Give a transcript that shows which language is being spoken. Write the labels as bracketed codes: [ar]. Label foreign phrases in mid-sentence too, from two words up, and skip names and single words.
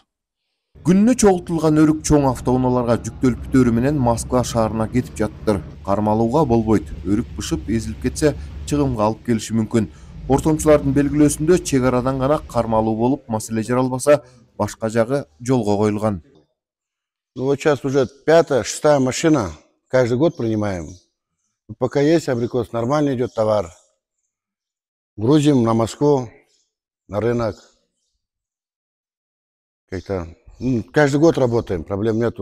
[ky] Күнүнө чогултулган өрүк чоң автоунааларга жүктөлүп бүтөөрү менен Москва шаарына кетип жаттыр. Кармалууга болбойт. Өрүк бышып, эзилип кетсе, чыгымга алып келиши мүмкүн. Ортомчулардын белгилөөсүндө чек арадан гана кармалуу болуп, маселе жаралбаса, башка жагы жолго коюлган. [ru] Ну вот сейчас уже 5-6 машина, каждый год принимаем. Пока есть абрикос, нормально идет товар. Грузим на Москву, на рынок. Как-то каждый год работаем, проблем нету.